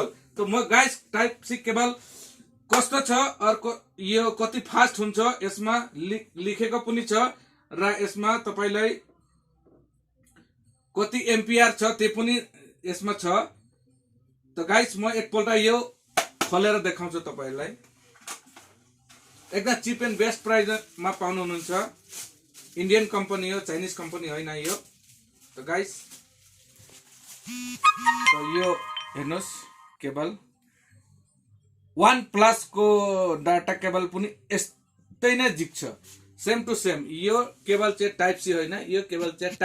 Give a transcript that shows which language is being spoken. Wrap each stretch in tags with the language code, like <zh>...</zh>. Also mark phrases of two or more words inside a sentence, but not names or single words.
<ne>तो म गाइस</ne> <en>type C cable</en> <ne>कस्तो छ अर्को यो कति फास्ट हुन्छ यसमा लेखेको पनि छ र यसमा तपाईलाई कति एम्पियर छ त्यो पनि यसमा छ। तो गाइस म एकपल्ट यो खोलेर देखाउँछु तपाईलाई। एकदम</ne> <en>cheap and best priceमा</en> <ne>पाउनु हुनुहुन्छ।</ne> <en>Indian company</en> <ne>हो,</ne> <en>Chinese company</en> <ne>होइन यो। तो गाइस तो यो हेर्नुस् केबल OnePlus को</ne> <en>data cable</en> <ne>पनि यस्तै नै झिक्छ,</ne> <en>same to same.</en> <ne>यो केबल चाहिँ</ne> <en>type C</en> <ne>होइन, यो केबल चाहिँ</ne>